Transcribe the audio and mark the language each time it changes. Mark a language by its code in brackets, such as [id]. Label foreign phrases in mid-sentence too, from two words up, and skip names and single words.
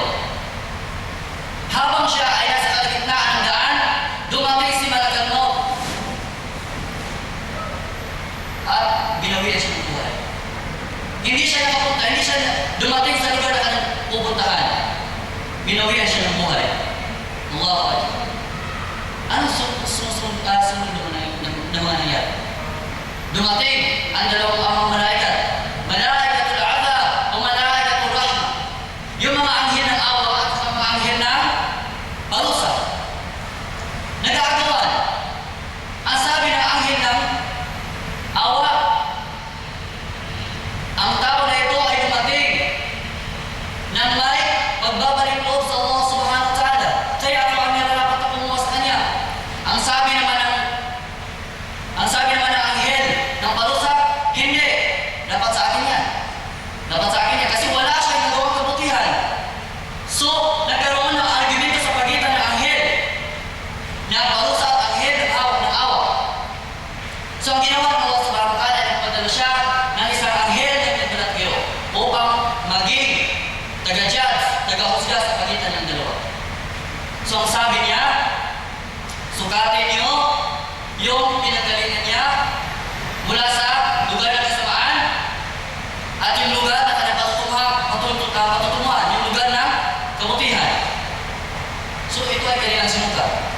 [tl] Habang siya ay nasa kalagitnaan ng daan, dumating si [ar] ملك الموت [tl] at binawian siya ng buhay. Hindi siya dumating sa lugar na kanyang pupuntahan. Binawian siya ng buhay. [ar] الله أكبر. [tl] Anong sunod na mga nangyari? Dumating ang dalawang amang malaikat. [ar] ملائكة العذاب o ملائكة الرحمة. [tl] Yung mga anghel ng awa at mga anghel ng parusa. Nag-aagawan. Ang sabi ng anghel ng awa, ang tao na ito ay dumating ng may pagbabalik loob sa Allah [ar] سبحانه وتعالى. [tl] Kaya ako ang nilalapat na kumuha sa kanya. Ang sabi naman ng anghel ng parusa, hindi. Dapat sa akin yan. Dapat sa akin yan. Kasi wala siyang nagawang kabutihan. So, nagkaroon ng argumento sa pagitan ng anghel ng parusa at anghel ng awa. So, ang ginawa ng Allah [ar] سبحانه وتعالى, [tl] nagpadala siya ng isang anghel na pinagbalatgyo upang maging taga-judge, taga-husga sa pagitan ng dalawa. So, ang sabi niya, sukatin niyo yung pinagalingan niya mula sa lugar ng kasamaan at yung lugar na kanyang patutunguhan, yung ay kanilang sinukat.